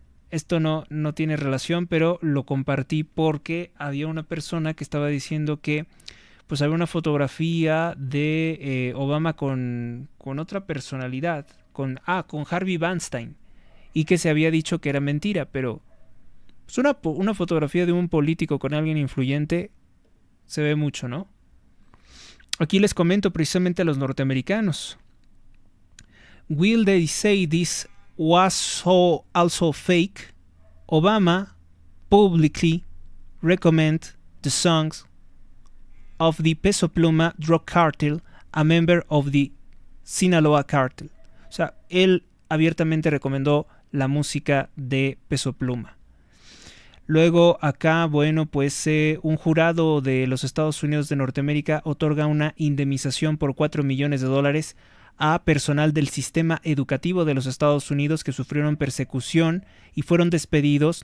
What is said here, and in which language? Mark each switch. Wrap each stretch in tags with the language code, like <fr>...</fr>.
<es>Esto no tiene relación, pero lo compartí porque había una persona que estaba diciendo que pues había una fotografía de Obama con otra personalidad, con Harvey Weinstein, y que se había dicho que era mentira, pero pues una fotografía de un político con alguien influyente se ve mucho, ¿no? Aquí les comento precisamente a los norteamericanos.</es> <en>Will they say this was also fake? Obama publicly recommend the songs of the Peso Pluma drug cartel, a member of the Sinaloa cartel.</en> <es>O sea, él abiertamente recomendó la música de Peso Pluma. Luego acá, bueno, pues un jurado de los Estados Unidos de Norteamérica otorga una indemnización por $4 millones a personal del sistema educativo de los Estados Unidos que sufrieron persecución y fueron despedidos.</es>